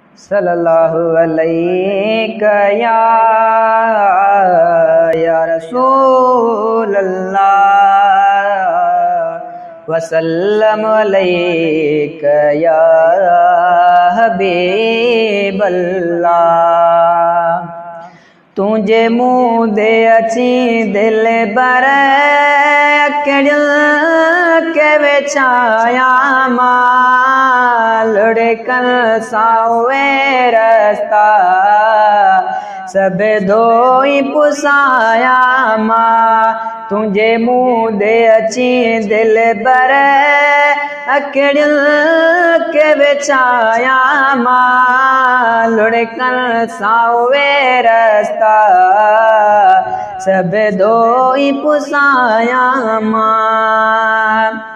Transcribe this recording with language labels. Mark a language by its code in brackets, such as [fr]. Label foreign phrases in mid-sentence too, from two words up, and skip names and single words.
[ar] صلی اللہ علیہ یا، یا رسول اللہ، وسلم علیک یا حبیب اللہ۔ [sd] تنھنجي منهن تي اچي دل بر اکڙين کي وڇايان مان، لڙڪن سان اهي رستا سڀ ڌوئي پسايان مان، تنهنجي منهن تي اچي دل بر اکڙين کي وڇايان مان، لڙڪن سان اهي رستا سڀ ڌوئي پسايان مان۔